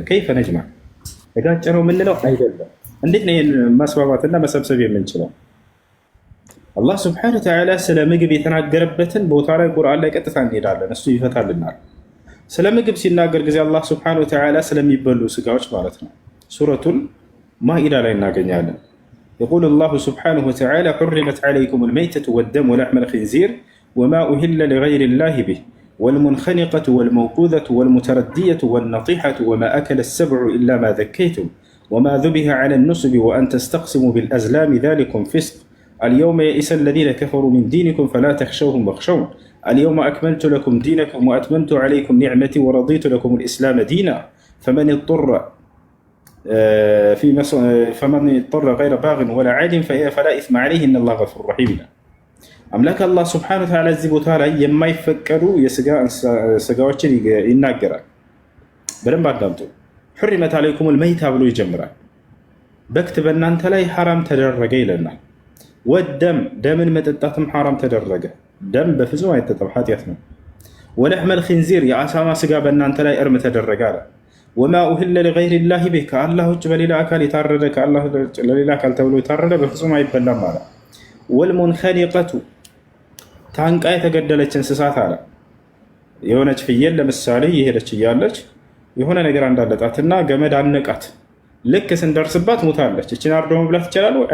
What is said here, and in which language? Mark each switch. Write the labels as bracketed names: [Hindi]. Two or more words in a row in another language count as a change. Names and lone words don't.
[Arabic] كيف نجمع [Amharic] ተጋጨ ነው የምንለው አይደለም። እንዴት ነው ይህን ማስማማትና መሰብሰብ የምንችለው? አላህ [Arabic] سبحانه وتعالى [Amharic] ስለ ምግብ የተናገረበትን ቦታ ላይ ቁርአን ላይ ቀጥታ እንሄዳለን፣ እሱ ይፈታልናል። ስለ ምግብ ሲናገር ጊዜ አላህ [Arabic] سبحانه وتعالى [Amharic] ስለሚበሉ ስጋዎች ማለት ነው ሱረቱል ማኢዳ ላይ እናገኛለን። [Arabic] يقول الله سبحانه وتعالى حرمت عليكم الميتة والدم ولحم الخنزير وما أهل لغير الله به والمنخنقة والموقوذة والمتردية والنطيحة وما أكل السبع إلا ما ذكيتم وما ذبح على النصب وأن تستقسموا بالأزلام ذلكم فسق اليوم يئس الذين كفروا من دينكم فلا تخشوهم واخشون اليوم أكملت لكم دينكم وأتممت عليكم نعمتي ورضيت لكم الإسلام دينا فمن اضطر غير باغ ولا عاد فلا إثم عليه إن الله غفور رحيم. أملاك الله سبحانه وتعالى الزي [Amharic] ቦታ ላይ የማይፈቀዱ ስጋዎችን ይናገራል። በደንብ አዳምጡ። [Arabic] حرمت عليكم الميتة [Amharic] ብሎ ይጀምራል። በክት በእናንተ ላይ ሐራም ተደረገ ይለናል። ወደም ደምን መጠጣትም ሐራም ተደረገ። ደም በፍጹም አይጠጣም፣ ኃጢአት ነው። [Arabic] ولحم الخنزير [Amharic] የአሳማ ስጋ በእናንተ ላይ እርም ተደረገ አለ። [Arabic] وما أهل لغير الله به [Amharic] ከአላህ ውጭ በሌላ አካል የታረደ ከአላህ ለሌላ አካል ተብሎ የታረደ በፍጹም አይበላም አለ። ወልሙንኸኒቀቱ ታንቃ የተገደለች እንስሳት አለ። የሆነች ፍየል ለምሳሌ የሄደች እያለች የሆነ ነገር እንዳለጣትና ገመድ አነቃት። ልክ ስንደርስባት ሞታለች። እችን አርዶ መብላት ይቻላል ወይ?